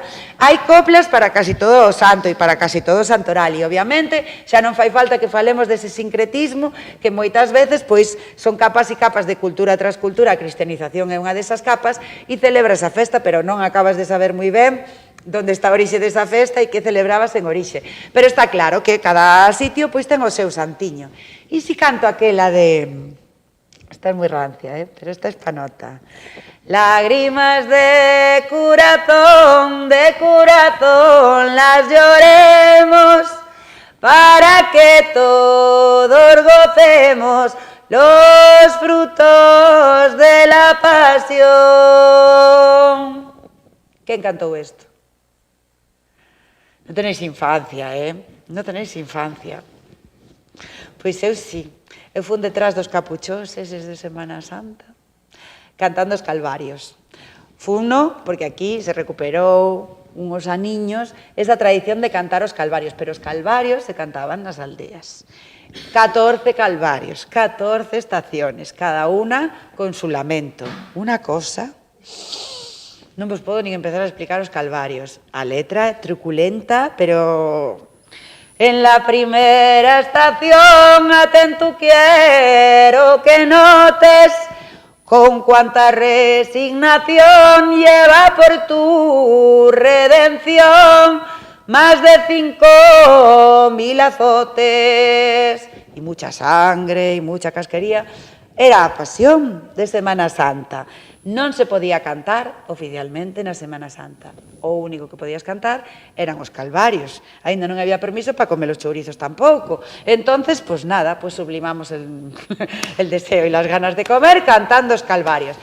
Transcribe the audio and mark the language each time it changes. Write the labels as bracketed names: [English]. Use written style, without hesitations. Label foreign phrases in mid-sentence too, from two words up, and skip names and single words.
[Galician] Hai coplas para casi todo o santo e para casi todo o santoral e obviamente xa non fai falta que falemos dese sincretismo que moitas veces pois son capas e capas de cultura tras cultura, a cristianización é unha desas capas e celebras a festa, pero non acabas de saber moi ben onde está a orixe desa festa e que celebrabas en orixe. Pero está claro que cada sitio pois ten o seu santiño. E si canto aquela de... [Spanish] Esta es muy rancia, pero esta es panota. Lágrimas de corazón, las lloremos, para que todos gocemos los frutos de la pasión. ¿Quién cantó esto? [Galician] Non tenéis infancia, Non tenéis infancia. Pois eu sí. Eu fun detrás dos capuchós eses de Semana Santa, cantando os calvarios. Funo porque aquí se recuperou uns aniños esa tradición de cantar os calvarios, pero os calvarios se cantaban nas aldeas. [Spanish] 14 calvarios, 14 estaciones, cada una con su lamento. Una cosa... [Galician] Non vos podo nin empezar a explicar os calvarios. A letra é truculenta, pero... [Spanish] En la primera estación, atento quiero que notes con cuánta resignación lleva por tu redención más de 5.000 azotes y mucha sangre y mucha casquería. [Galician] Era a pasión de Semana Santa. Non se podía cantar oficialmente na Semana Santa. O único que podías cantar eran os calvarios. Ainda non había permiso para comer os chourizos tampouco. [Spanish] Entonces, pues nada, pues sublimamos el deseo e las ganas de comer cantando [Galician] os calvarios.